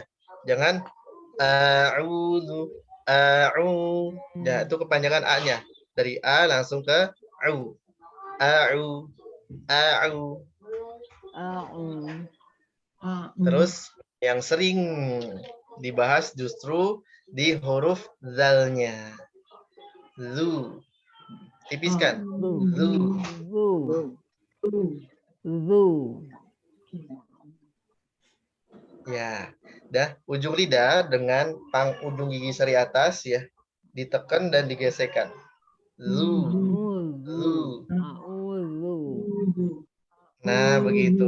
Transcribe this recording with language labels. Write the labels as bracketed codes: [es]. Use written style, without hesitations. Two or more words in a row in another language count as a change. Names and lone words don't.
[id] Jangan a'udzu ya itu kepanjangan a-nya. Dari a langsung ke Terus yang sering dibahas justru di huruf zalnya. Zu. Tipiskan. Zu. Zu. Zu. Zu. Ya, dah ujung lidah dengan ujung gigi seri atas ya ditekan dan digesekkan. Zu, zu. Nah, begitu.